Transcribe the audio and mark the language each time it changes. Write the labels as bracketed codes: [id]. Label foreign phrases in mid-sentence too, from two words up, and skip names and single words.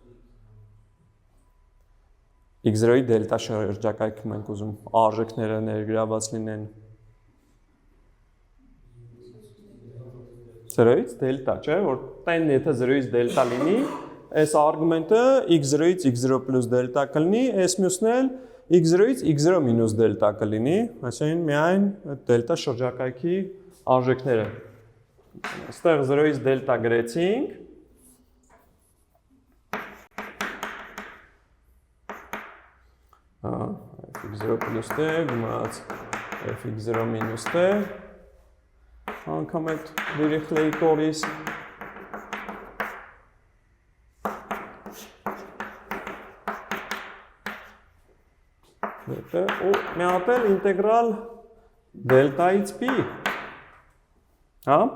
[hy] x0-ի դելտա շրջակայքում ենք ուզում արժեքները ներգրաված լինեն։ 0-ից դելտա, չէ՞, որ տեն եթե 0-ից դելտա լինի, այս արգումենտը x0-ից x0 plus դելտա կլինի, այս մյուսն էլ x0-ից x0 minus դելտա կլինի, այսինքն միայն դելտա շրջակայքի արժեքները։ Այստեղ 0-ից դելտա գրեցինք։ fx0 plus t գումարած fx0 minus t անգամ այդ Դիրիխլեի կորից ու մի հատ էլ ինտեգրալ դելտայից p, հա?